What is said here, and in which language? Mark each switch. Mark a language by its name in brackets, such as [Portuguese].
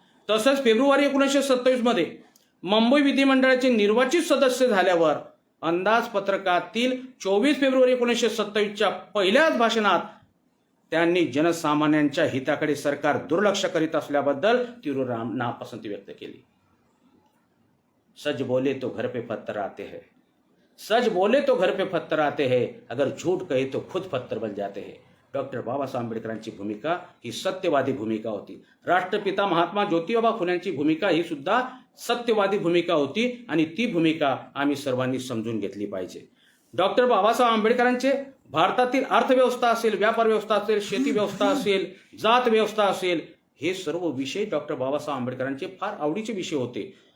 [Marathi] तसंच फेब्रुवारी 1927 मध्ये मुंबई विधिमंडळाचे निर्वाचित सदस्य झाल्यावर अंदाजपत्रकातील 24 फेब्रुवारी 1927च्या पहिल्याच भाषणात त्यांनी जनसामान्यांच्या हिताकडे सरकार दुर्लक्ष करीत असल्याबद्दल तीव्र नापसंती व्यक्त केली. [Hindi] सच बोले तो घर पे पत्थर आते हैं, सच बोले तो घर पे पत्थर आते हैं, अगर झूठ कहे तो खुद पत्थर बन जाते हैं. [Marathi] डॉक्टर बाबासाहेब आंबेडकरांची भूमिका ही सत्यवादी भूमिका होती. राष्ट्रपिता महात्मा ज्योतिबा फुल्यांची भूमिका ही सुद्धा सत्यवादी भूमिका होती. आणि ती भूमिका आम्ही सर्वांनी समजून घेतली पाहिजे. डॉक्टर बाबासाहेब आंबेडकरांचे भारतातील अर्थव्यवस्था असेल, व्यापार व्यवस्था असेल, शेती व्यवस्था असेल, जात व्यवस्था असेल, हे सर्व विषय डॉक्टर बाबासाहेब आंबेडकरांचे फार आवडीचे विषय होते.